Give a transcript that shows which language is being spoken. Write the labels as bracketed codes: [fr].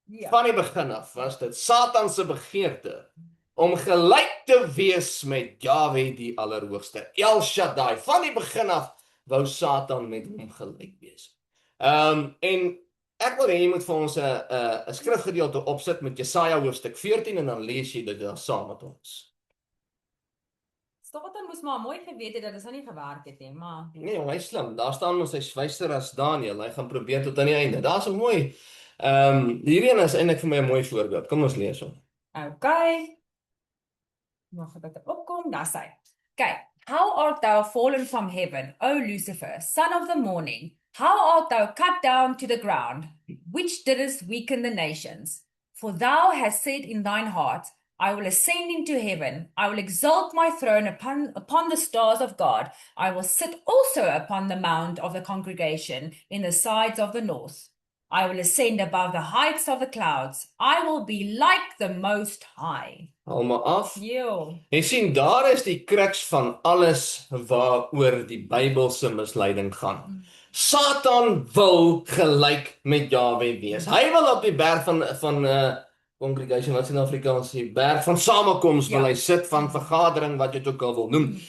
[af] Van die begin af was dit Satan se begeerte om gelyk te wees met Jahwe die Allerhoogste, El Shaddai. Van die begin af wou Satan met hom gelyk wees. En ek wil hê jy moet vir ons 'n skrifgedeelte opsit met Jesaja hoofstuk 14 en dan lees jy dit daar saam met ons. Satan moes maar mooi geweet het dat dit nie gewerk het nie, maar Nee, hy is slim. Daar staan ons hy's wyser as Daniël. Hy gaan probeer tot aan die einde. Daar's 'n mooi hierdie een is eintlik vir my 'n mooi voorbeeld. Kom ons lees hom. okay. Mag ek dit opkom? Daar sê. Okay. [en] How art thou fallen from heaven, O Lucifer, son of the morning? How art thou cut down to the ground, which didst weaken the nations? For thou hast said in thine heart, I will ascend into heaven. I will exalt my throne upon the stars of God. I will sit also upon the mount of the congregation in the sides of the north. I will ascend above the heights of the clouds. I will be like the Most High. [af] Haal maar af. Yo. Jy sien, daar is die crux van alles waaroor die Bybelse misleiding gaan. Satan wil gelyk met Jahwe wees. Hy wil op die berg van congregation, wat is in Afrikaans, die berg van samekoms wil hy sit, van vergadering, wat jy het ook al wil noem.